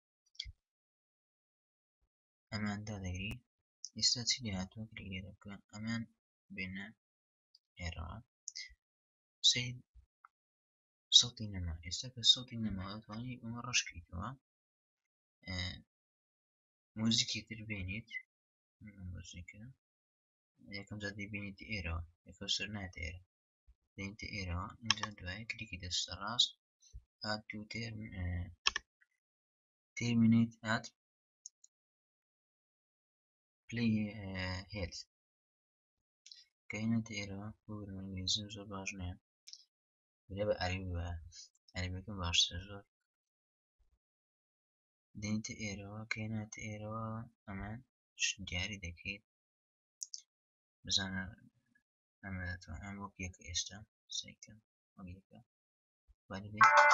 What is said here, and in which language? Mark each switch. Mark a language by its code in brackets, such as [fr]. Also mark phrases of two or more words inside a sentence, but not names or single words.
[ckb] ئەماندا دەگری ئێستا چی لێ هاتووە کلیک لێ دەکەن ئەمان بێنە ئێرەوە سەید سەوتی نەما ئێستا کە سەوتی نەماوە دەتوانیت ئەمە ڕەشکەیتەوە موزیکی تر بێنیت موزیکە یەکەم جار دەیبینیت ئێرەوە یەکەم سەر ناتە ئێرە دێنیتە ئێرەوە اینجا دوایە کلیکی دەستە ڕاست [en] add to terminate at playhead [ckb] کەینەتە ئێرەوە بۆ ئینگلیزیم زۆر باش نییە برێ بە عەربی وایە عەربیەکەم باشترە زۆر دێنیتە ئێرەوە کەینەتە ئێرەوە ئەمان دیاری دەکەیت بزانە ئەمە دەتوانێت ئەم وەک یەکە ئێستا سەیکەن وەک یەکە وای لێ